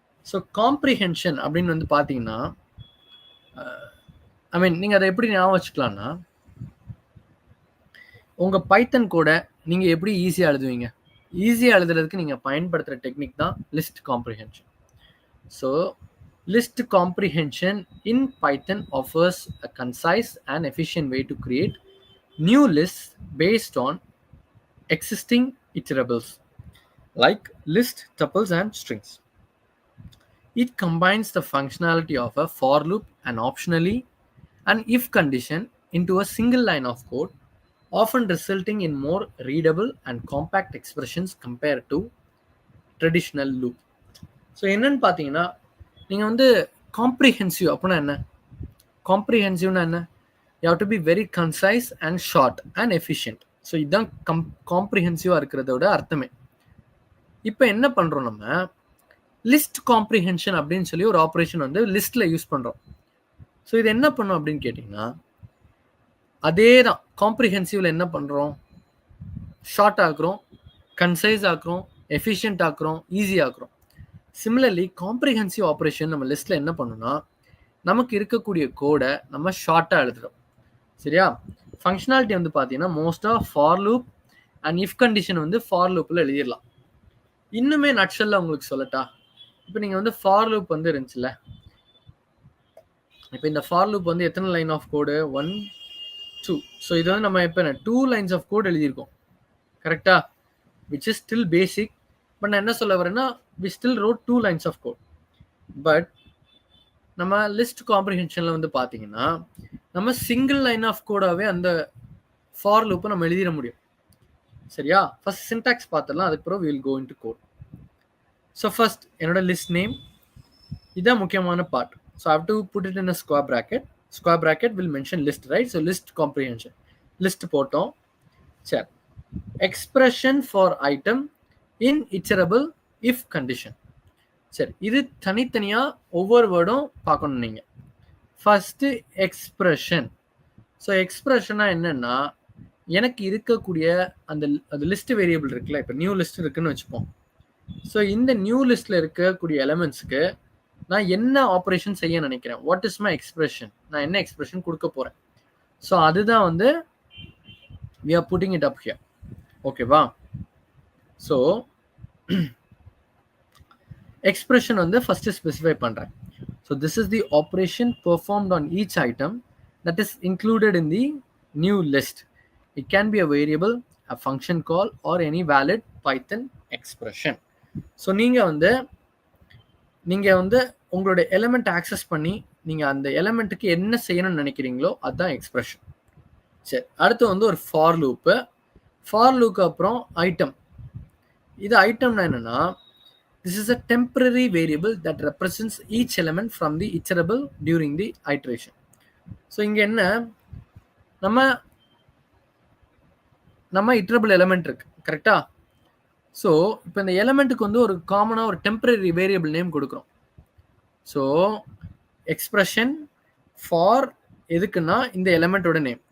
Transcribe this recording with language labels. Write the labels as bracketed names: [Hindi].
[Tamil] So comprehension அப்படின்னு வந்து பார்த்தீங்கன்னா, ஐ மீன் நீங்கள் அதை எப்படி ஞாபகம் வச்சுக்கலாம்னா, உங்கள் பைத்தன் கோடை நீங்கள் எப்படி ஈஸியாக எழுதுவீங்க? ஈஸியாக எழுதுறதுக்கு நீங்கள் பயன்படுத்துகிற டெக்னிக் தான் list comprehension. [English] So list comprehension in Python offers a concise and efficient way to create new lists based on existing iterables like list, tuples, and strings. It combines the functionality of a for loop and optionally an if condition into a single line of code, often resulting in more readable and compact expressions compared to traditional loop. [Tamil] So என்னன்னு பார்த்தீங்கன்னா, நீங்கள் வந்து comprehensive அப்படின்னா என்ன? காம்ப்ரிஹென்சிவ்னா என்ன? [English] You have to be very concise and short and efficient. [Tamil] So இதுதான் காம்ப்ரிஹென்சிவாக இருக்கிறதோட அர்த்தமே. இப்போ என்ன பண்ணுறோம், நம்ம லிஸ்ட் காம்ப்ரிஹென்ஷன் அப்படின்னு சொல்லி ஒரு ஆப்ரேஷன் வந்து லிஸ்ட்டில் யூஸ் பண்ணுறோம். ஸோ இது என்ன பண்ணோம் அப்படின்னு கேட்டிங்கன்னா, அதே தான் காம்ப்ரிஹென்சிவில் என்ன பண்ணுறோம், short ஆக்குறோம், concise ஆக்குறோம், efficient ஆக்குறோம், easy ஆக்குறோம். Similarly comprehensive operation நம்ம லிஸ்ட்டில் என்ன பண்ணணும்னா, நமக்கு இருக்கக்கூடிய கோடை நம்ம ஷார்ட்டாக எழுதுறோம். சரியா? ஃபங்க்ஷனாலிட்டி வந்து பார்த்தீங்கன்னா மோஸ்ட்டாக for loop and if condition வந்து ஃபார் லூப்பில் எழுதிடலாம். இன்னுமே நட்ஷல்ல உங்களுக்கு சொல்லட்டா, இப்போ நீங்கள் வந்து ஃபார் லூப் வந்து இருந்துச்சுல்ல, இப்போ இந்த ஃபார் லூப் வந்து எத்தனை லைன் ஆஃப் கோடு? 1, 2. ஸோ இது வந்து நம்ம இப்போ 2 lines ஆஃப் கோட் எழுதியிருக்கோம். [English] கரெக்டா? Which is still basic. But [Tamil] நான் என்ன சொல்ல வரேன்னா, [English] we still wrote 2 lines of code. [Tamil] But நம்ம லிஸ்ட் காம்ப்ரிஹென்ஷனில் வந்து பார்த்தீங்கன்னா, நம்ம சிங்கிள் லைன் ஆஃப் கோடாகவே அந்த ஃபார் லூப்பை நம்ம எழுதிட முடியும். சரியா? [English] first syntax [Tamil] பார்த்துடலாம், அதுக்கப்புறம் [English] we will go into code. [Tamil] So first என்னோட லிஸ்ட் நேம், இதுதான் முக்கியமான part. [English] So I have to put it in a square bracket. Square bracket will mention list, right? So list comprehension. [Tamil] List போட்டோம். [English] சரி, expression for item in iterable if condition. [Tamil] சரி, இது தனித்தனியாக ஒவ்வொரு வேர்டும் பார்க்கணும் நீங்கள். First expression. ஸோ எக்ஸ்பிரஷனாக என்னென்னா, எனக்கு இருக்கக்கூடிய அந்த லிஸ்ட் வேரியபிள் இருக்குல்ல, இப்போ நியூ லிஸ்ட் இருக்குன்னு வச்சுப்போம். ஸோ இந்த நியூ லிஸ்ட்டில் இருக்கக்கூடிய எலமெண்ட்ஸ்க்கு நான் என்ன ஆப்ரேஷன் செய்ய நினைக்கிறேன், [English] what is my expression, [Tamil] நான் என்ன எக்ஸ்பிரஷன் கொடுக்க போகிறேன். [English] so [Tamil] அதுதான் வந்து [English] we are putting it up here. [Tamil] ஓகேவா? ஸோ எக்ஸ்பிரஷன் வந்து ஃபர்ஸ்ட் ஸ்பெசிஃபை பண்ணுறேன். [English] So this is the operation performed on each item that is included in the new list. It can be a variable, a function call or any valid Python expression. [Tamil] So நீங்கள் வந்து உங்களோட element access பண்ணி நீங்கள் அந்த எலிமெண்ட்டுக்கு என்ன செய்யணும்னு நினைக்கிறீங்களோ அதுதான் எக்ஸ்பிரஷன். சரி, அடுத்து வந்து ஒரு ஃபார் லூப்பு. ஃபார் லூக்கு அப்புறம் ஐட்டம். இது ஐட்டம்னா என்னன்னா, [English] this is a temporary variable that represents each element from the iterable during the iteration. [Tamil] So இங்கே என்ன, நம்ம iterable element இருக்கு, கரெக்டா? ஸோ இப்போ இந்த எலிமெண்ட்டுக்கு வந்து ஒரு காமனாக ஒரு டெம்பரரி வேரியபிள் நேம் கொடுக்குறோம். ஸோ எக்ஸ்பிரஷன் ஃபார் எதுக்குன்னா இந்த எலிமெண்ட்டோட நேம்.